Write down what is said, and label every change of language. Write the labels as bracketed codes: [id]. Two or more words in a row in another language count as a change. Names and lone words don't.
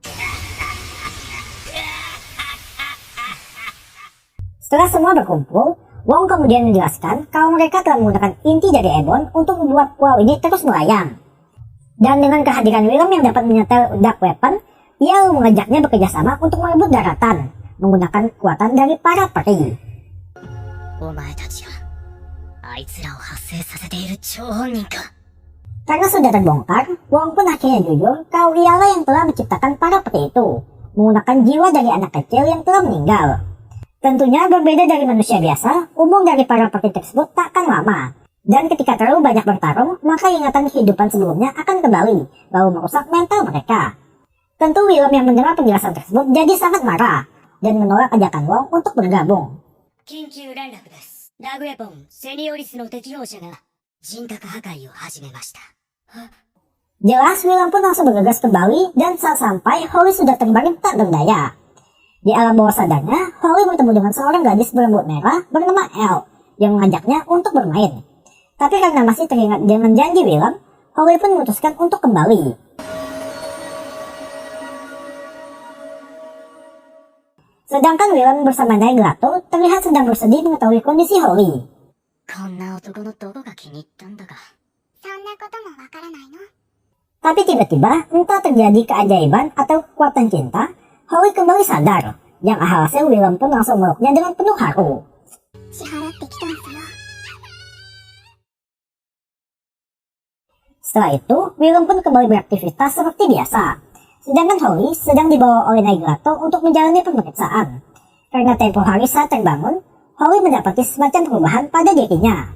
[id] Setelah semua berkumpul, Wong kemudian menjelaskan kalau mereka telah menggunakan inti dari Ebon untuk membuat pulau ini terus melayang. Dan dengan kehadiran Willem yang dapat menyetel [en] dark weapon, [id] ia mengajaknya bekerjasama untuk merebut daratan, menggunakan kekuatan dari para peri. [ja] あいつらを発生させている張本人か。 [id] Karena sudah terbongkar, Wong pun akhirnya jujur kalau ialah yang telah menciptakan para peti itu, menggunakan jiwa dari anak kecil yang telah meninggal. Tentunya berbeda dari manusia biasa, umur dari para peti tersebut tak akan lama. Dan ketika terlalu banyak bertarung, maka ingatan kehidupan sebelumnya akan kembali, lalu merusak mental mereka. Tentu Willem yang mendengar penjelasan tersebut jadi sangat marah, dan menolak ajakan Wong untuk bergabung. [ja] 緊急連絡です。ラグエポン、セニオリスの適応者が人格破壊を始めました。 [id] Jelas Willem pun langsung bergegas kembali dan saat sampai Holly sudah terbaring tak berdaya. Di alam bawah sadarnya, Holly bertemu dengan seorang gadis berambut merah bernama Elle yang mengajaknya untuk bermain. Tapi karena masih teringat dengan janji Willem, Holly pun memutuskan untuk kembali. Sedangkan Willem bersama Naiglato terlihat sedang bersedih mengetahui kondisi Holly. [ja] こんな男のどこが気に入ったんだか。そんなこともわからないの？ [id] Tapi tiba-tiba, entah terjadi keajaiban atau kekuatan cinta, Holly kembali sadar. Yang alhasil Willem pun langsung meluknya dengan penuh haru. [ja] 支払ってきたんすよ。 [id] Setelah itu, Willem pun kembali beraktivitas seperti biasa. Sedangkan Holly sedang dibawa oleh Naiglato untuk menjalani pemeriksaan. Karena tempo hari saat terbangun, Holly mendapati semacam perubahan pada dirinya.